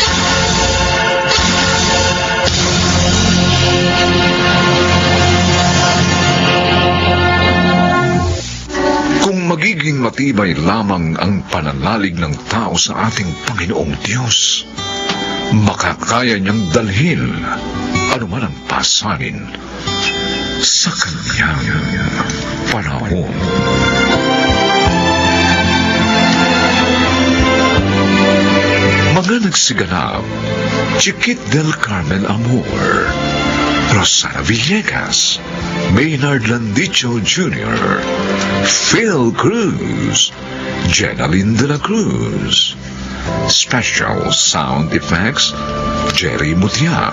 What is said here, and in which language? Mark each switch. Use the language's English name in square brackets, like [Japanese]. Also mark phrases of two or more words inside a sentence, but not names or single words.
[Filipino] Kung magiging matibay lamang ang pananalig ng tao sa ating Panginoong Diyos, makakaya niyang dalhin anuman ang pasanin sa kanyang panahon. Mga nagsiganap, Chiquit del Carmen Amor, Rosana Villegas, Maynard Landicho Jr., Phil Cruz, Jenaline de la Cruz. [English] Special Sound Effects, Jerry Mutia.